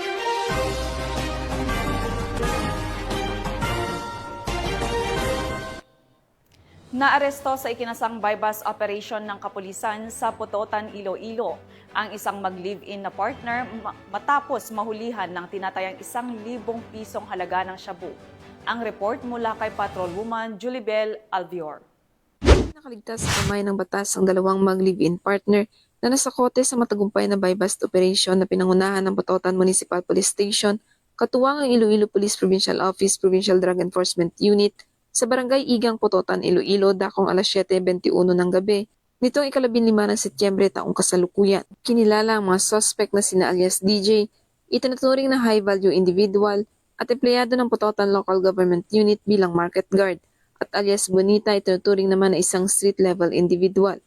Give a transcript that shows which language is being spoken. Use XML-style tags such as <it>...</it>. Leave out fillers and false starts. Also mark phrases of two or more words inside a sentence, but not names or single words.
<tl>Naaresto sa ikinasang</tl> <en>bypass operation</en> <tl>ng kapulisan sa Putotan, Iloilo ang isang mag-live-in na partner matapos mahulihan ng tinatayang 1,000 pisong halaga ng shabu. Ang report mula kay Patrolwoman Julibel Alvior. Nakaligtas sa kamay ng batas ang dalawang mag-live-in partner na nasakote sa matagumpay na</tl> <en>buy-bust operation</en> <tl>na pinangunahan ng Putotan Municipal Police Station, katuwang ang Iloilo Police Provincial Office Provincial Drug Enforcement Unit sa Barangay Igang, Putotan, Iloilo, dakong alas 7:21 ng gabi, nitong 15 ng Setyembre taong kasalukuyan. Kinilala ang mga suspect na sina alias DJ, itinuturing na</tl> <en>high-value individual</en> <tl>at empleyado ng Putotan Local Government Unit bilang</tl> <en>market guard,</en> <tl>at alias Bonita, itinuturing naman na isang</tl> <en>street-level individual.</en>